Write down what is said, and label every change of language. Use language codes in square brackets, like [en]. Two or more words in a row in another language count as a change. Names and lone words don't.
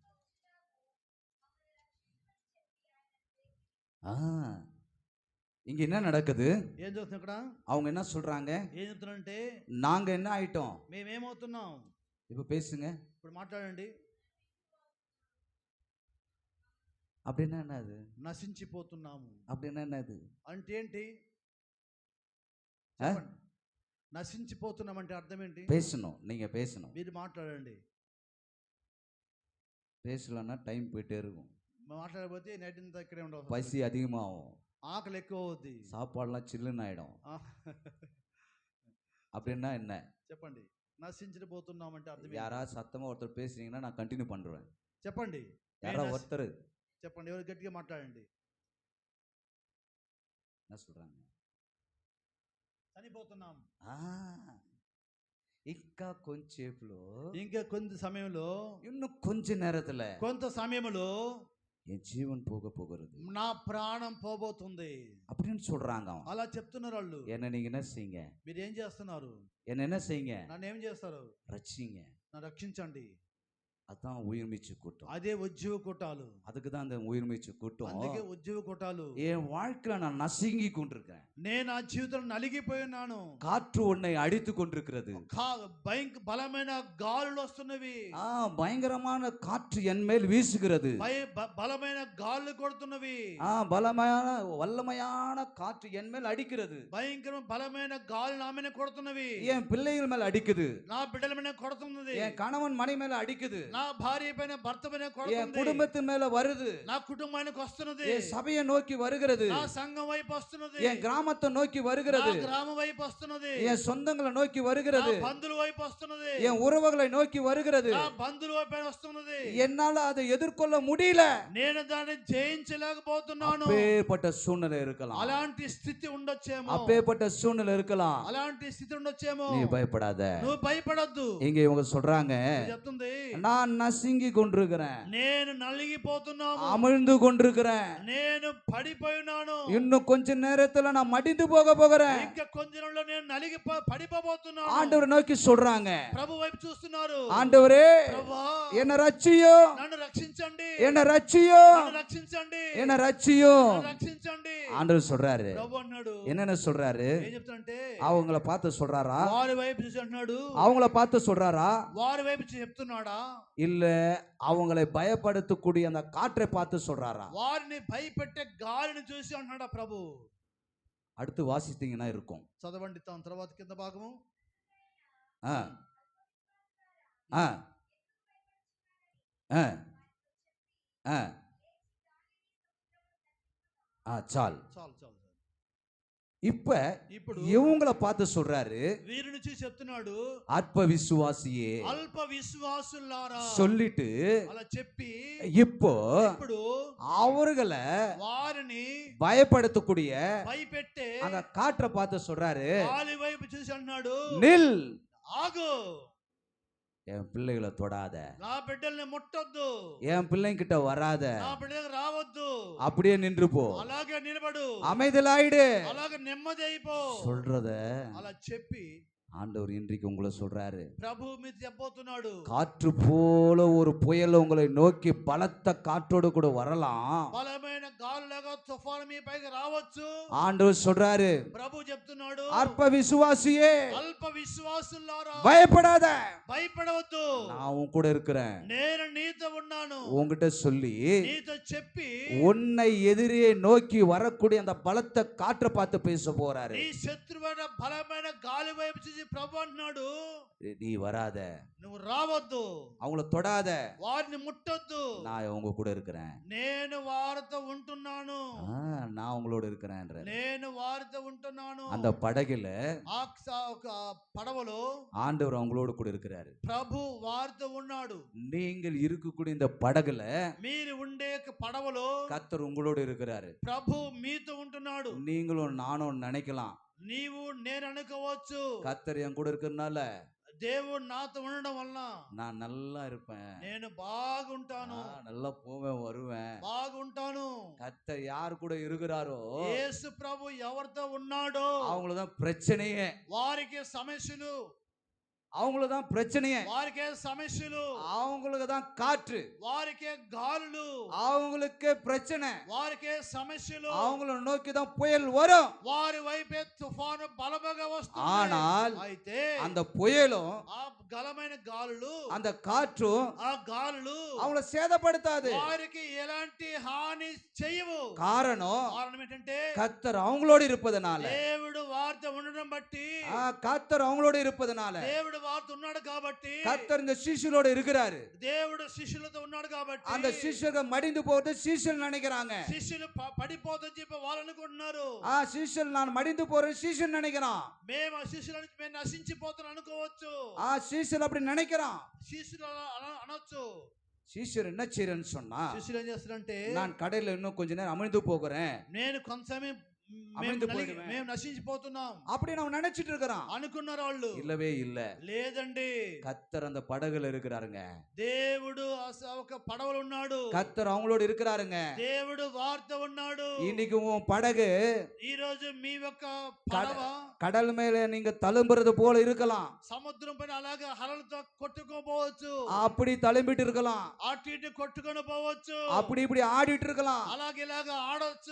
[ta] இங்க என்ன நடக்குது? [te] ఏం చూస్తున్నాం ఇక్కడ? [ta] அவங்க என்ன சொல்றாங்க? [te] ఏం చెప్తున్నారంటే [ta] நாங்க என்ன ஆயிட்டோம்? [te] మేమేమవుతున్నాం? [ta] இப்ப பேசுங்க. [te] ఇప్పుడు మాట్లాడండి. [ta] அப்படின்னா என்னது? [te] నశించిపోతున్నాము. [ta] அப்படின்னா என்னது? [te] అంటే ఏంటి? నశించిపోతున్నాం అంటే అర్థం ఏంటి? [ta] பேசணும். நீங்க பேசணும். [te] మీరు మాట్లాడండి. [ta] பேசலன்னா டைம் போயிட்டே இருக்கும். [te] మాట్లాడకపోతే నైట్ అంతా ఇక్కడే ఉండవు. [ta] பசி அதிகமாகும். [te] ఆకలి ఎక్కువ అవుద్ది. [ta] சாப்பாடுலாம் சில்லுன்னு ஆயிடும். அப்படின்னா என்ன? [te] చెప్పండి. నశించబోతున్నామంటే అర్థం ఏంటి? [ta] யாராவது சத்தமா ஒருத்தர் பேசுனீங்கன்னா நான் கண்டினியூ பண்றேன். [te] చెప్పండి. [ta] யாரா [te] మేము [ta] ஒருத்தர் [te] చెప్పండి, ఎవరు గట్టిగా మాట్లాడండి. [ta] என்ன சொல்றாங்க? [te] చనిపోతున్నాం. ఆ ఇంకా కొంచెంసేపులో, ఇంకా కొంత సమయంలో, [ta] இன்னும் கொஞ்ச நேரத்துல [te] కొంత సమయంలో [ta] என் ஜீவன் போக போகிறது [te] నా ప్రాణం పోబోతుంది [ta] அப்படின்னு சொல்றாங்க. அவன் [te] అలా చెప్తున్నారు వాళ్ళు. [ta] என்ன நீங்க என்ன செய்யுங்க, [te] మీరు ఏం చేస్తున్నారు? [ta] என்ன என்ன செய்யுங்க, [te] నన్ను ఏం చేస్తారు? [ta] ரட்சிங்க. [te] నన్ను రక్షించండి. [ta] அதான் உயிர்மீச்சு கூட்டம். [te] అదే ఉజ్జీవ కూటాలు. [ta] அதுக்கு தான் அந்த உயிர்மீச்சு கூட்டம். [te] అందుకే ఉజ్జీవ కూటాలు. [ta] என் வாழ்க்கையில நான் நசுங்கி கொண்டிருக்கேன். [te] నేను ఆ జీవితంలో నలిగిపోయి ఉన్నాను. [ta] காற்று உன்னை அடித்து கொண்டிருக்கிறது. [te] బలమైన గాలులు వస్తున్నవి. [ta] பயங்கரமான காற்று என் மேல் வீசுகிறது. [te] బలమైన గాలులు కొడుతున్నవి. [ta] பலமான வல்லமையான காற்று என் மேல் அடிக்கிறது. [te] భయంకరమైన బలమైన గాలులు నా మీద కొడుతున్నవి. [ta] என் பிள்ளைகள் மேல அடிக்குது. [te] నా బిడ్డల మీద కొడుతున్నది. [ta] என் கணவன் மனைவி மேல அடிக்குது. [te] నా భార్య పైన భర్త పైన కొడుతుంది. [ta] என் குடும்பத்தின் மேல வருது. [te] నా కుటుంబానికి వస్తున్నది. [ta] என் சபையை நோக்கி வருகிறது. [te] నా సంఘం వైపు వస్తున్నది. [ta] என் கிராமத்தை நோக்கி வருகிறது. [te] నా గ్రామం వైపు వస్తున్నది. [ta] என் சொந்தங்களை நோக்கி வருகிறது. [te] నా బంధువుల వైపు వస్తున్నది. [ta] என் உறவுகளை நோக்கி வருகிறது. [te] నా బంధువుల వైపు వస్తున్నది. [ta] என்னால அதை எதிர்கொள்ள முடியல. [te] నేను దాన్ని జయించలేకపోతున్నాను. [ta] அப்பேற்பட்ட சூழ்நிலை இருக்கலாம். [te] అలాంటి స్థితి ఉండొచ్చేమో. [ta] அப்பேற்பட்ட சூழ்நிலை இருக்கலாம். [te] అలాంటి స్థితి ఉండొచ్చేమో. [ta] நீ பயப்படாத. [te] నువ్వు భయపడొద్దు. [ta] இங்க இவங்க சொல்றாங்க, [te] చెప్తుంది, [ta] நான் நசுங்கி கொண்டிருக்கிறேன், [te] నేను నలిగిపోతున్నాను, [ta] அமிழ்ந்து கொண்டிருக்கிறேன், [te] నేను పడిపోయినాను, [ta] இன்னும் கொஞ்ச நேரத்துல நான் மடிந்து போக போகிறேன். [te] ఇంకా కొంచెంలో నేను నలిగి పడిపోబోతున్నాను. [ta] ஆண்டவரை நோக்கி சொல்றாங்க. [te] ప్రభు వైపు చూస్తున్నారు. [ta] ஆண்டவரே, [te] ప్రభువా, [ta] என்ன ரட்சியோ, [te] నన్ను రక్షించండి, [ta] என்ன రட்சியோ, [te] నన్ను రక్షించండి, [ta] என்ன రட்சியோ. [te] నన్ను రక్షించండి. [ta] ஆண்டவர் சொல்றாரு. [te] ప్రభు అన్నాడు. [ta] என்னென்ன சொல்றாரு? [te] ఏం చెప్తాడంటే, [ta] அவங்கள பார்த்து சொல்றாரா, [te] వారి వైపు చూసి అంటున్నాడు, [ta] அவங்கள பார்த்து சொல்றாரா, [te] వారి వైపు చెప్తున్నాడా, [ta] இல்ல அவங்களை பயப்படுத்தக்கூடிய அந்த காற்றை பார்த்து சொல்றாரா? [te] వారిని భయపెట్టే గాలిని చూసి అంటున్నాడా ప్రభు? [ta] அடுத்து வாசித்தீங்கன்னா இருக்கும். [te] చదవండి తర్వాత కింద భాగము. ஆ ஆ ஆ ஆ ஆ చాలు. చాలు చాలు. [ta] இப்ப [te] ఇప్పుడు [ta] இவங்களை பார்த்து சொல்றாரு, [te] వీరిని చూసి చెప్తున్నాడు, [ta] அற்ப விசுவாசியே [te] అల్ప విశ్వాసులారా [ta] சொல்லிட்டு [te] అలా చెప్పి [ta] இப்போ [te] ఇప్పుడు [ta] அவர்களை [te] వారిని [ta] பயப்படுத்தக்கூடிய [te] భయపెట్టే [ta] அந்த காற்றை பார்த்து சொல்றாரு, [te] గాలి వైపు చూసి అన్నాడు, [ta] நில், [te] ఆగు, [ta] என் பிள்ளைகளை தொடாத, [te] నా బిడ్డల్ని ముట్టొద్దు, [ta] என் பிள்ளைங்கிட்ட வராத, [te] నా బిడ్డలకు రావద్దు, [ta] அப்படியே நின்று போ, [te] అలాగే నిలబడు, [ta] அமைதலாயிடு, [te] అలాగే నెమ్మది అయిపో [ta] சொல்றத [te] అలా చెప్పి [ta] ஆண்டவர் இன்றைக்கு உங்களை சொல்றாரு. [te] ప్రభు మీరు చెప్పబోతున్నాడు, [ta] காற்று போல ஒரு புயல் உங்களை நோக்கி பலத்த காற்றோடு கூட வரலாம். [te] బలమైన గాలులాగా తుఫాను మీ పైకి రావచ్చు. [ta] ஆண்டவர் சொல்றாரு, [te] ప్రభు చెప్తున్నాడు, [ta] அற்ப விசுவாசியே [te] అల్ప విశ్వాసులారా [ta] பயப்படாத, [te] భయపడవద్దు, [ta] நான் உன் கூட இருக்கிறேன், [te] నేను నీతో ఉన్నాను, [ta] உன்கிட்ட சொல்லி [te] నీతో చెప్పి [ta] உன்னை எதிரே நோக்கி வரக்கூடிய அந்த பலத்த காற்றை பார்த்து பேச போறாரு. [te] నీ శత్రువైన బలమైన గాలి వైపు చూసి ప్రభు అంటున్నాడు, [ta] நீ வராத, [te] నువ్వు రావద్దు, [ta] அவங்கள தொடாத, [te] వారిని ముట్టొద్దు, [ta] நான் உங்க கூட இருக்கிறேன், [te] నేను వారితో ఉంటున్నాను, [ta] நான் உங்களோட இருக்கிறேன். [te] నేను వారితో ఉంటున్నాను. [ta] அந்த படகுல [te] పడవలో [ta] ஆண்டவர் அவங்களோட கூட இருக்கிறாரு. [te] ప్రభు వారితో ఉన్నాడు. [ta] நீங்கள் இருக்கக்கூடிய இந்த படகுல [te] మీరు ఉండే పడవలో [ta] கர்த்தர் உங்களோட இருக்கிறாரு. [te] ప్రభు మీతో ఉంటున్నాడు. [ta] நீங்களும் நானும் நினைக்கலாம், [te] నీవు నేను అనుకోవచ్చు, [ta] கர்த்தர் என் கூட இருக்கிறதுனால [te] దేవుడు నాతో ఉండడం వలన [ta] நான் நல்லா இருப்பேன், [te] నేను బాగుంటాను, [ta] நல்லா போவேன் வருவேன். [te] బాగుంటాను. [ta] கர்த்தர் யார் கூட இருக்கிறாரோ [te] యేసు ప్రభు ఎవరితో ఉన్నాడో [ta] அவங்களதான் பிரச்சனையே, [te] వారికి సమస్యలు, [ta] அவங்களதான் பிரச்சனையே, [te] వారికే సమస్యలు, [ta] அவங்களுக்கு தான் காற்று, [te] వారికే గాలులు, [ta] அவங்களுக்கு பிரச்சனை, [te] వారికే సమస్యలు, [ta] அவங்கள நோக்கி தான் புயல் வரும். [te] వారి వైపే తుఫాను బలముగా వస్తుంది. [ta] ஆனால் [te] అయితే [ta] அந்த புயலும் [te] ఆ బలమైన గాలులు, [ta] அந்த காற்றும் [te] ఆ గాలులు [ta] அவங்கள சேதப்படுத்தாது. [te] వారికి ఎలాంటి హాని చేయవు. [ta] காரணம் [te] కారణం ఏంటంటే [ta] கர்த்தர் அவங்களோடு இருப்பதனால, [te] దేవుడు వారితో ఉండడం బట్టి, [ta] கர்த்தர் அவங்களோடு இருப்பதனால [te] దేవుడు వారితో ఉన్నాడు కాబట్టి, [ta] கர்த்தர் இந்த சீஷரோட இருக்கிறாரு. [te] దేవుడు శిష్యులతో ఉన్నాడు కాబట్టి, [ta] அந்த சீஷர்கள் மடிந்து போறது சீஷர்கள் நினைக்கிறாங்க. [te] శిష్యులు పడిపోతుందని చెప్పి వాళ్ళు అనుకుంటున్నారు. [ta] சீஷல் நான் மடிந்து போறேன் சீஷன் நினைக்கிறான். [te] మేము ఆ శిష్యులను మేము నశించిపోతున్నాం అనుకోవచ్చు. [ta] சீஷல் அப்படி நினைக்கிறான். [te] శిష్యులు అనొచ్చు. [ta] சீஷர் என்ன செய்யறேன்னு சொன்னா, [te] శిష్యులు ఏం చేస్తారంటే, [ta] நான் கடையில இன்னும் கொஞ்ச நேரம் அமிழ்ந்து போகிறேன், [te] నేను కొంత సమయం మేము నశించిపోతున్నాం [ta] அப்படி நான் நினைச்சிட்டு இருக்கிறான் [te] అనుకున్నారు వాళ్ళు. [ta] இல்லவே இல்ல, [te] లేదండి. [ta] கர்த்தர் அந்த படகுல இருக்கிறாருங்க. [te] దేవుడు ఒక పడవలో ఉన్నాడు. [ta] கர்த்தர் அவங்களோட இருக்கிறாருங்க. [te] దేవుడు వారితో ఉన్నాడు. [ta] இன்னைக்கு உன் படகு [te] ఈ రోజు మీ యొక్క పడవ [ta] கடல் மேல நீங்க தழும்புறது போல இருக்கலாம். [te] సముద్రం పైన అలాగే అలలతో కొట్టుకోపోవచ్చు. [ta] அப்படி தழும்பிட்டு இருக்கலாம். [te] అటు ఇటు కొట్టుకొని పోవచ్చు. [ta] அப்படி இப்படி ஆடிட்டு இருக்கலாம். [te] అలాగే ఇలాగ ఆడొచ్చు.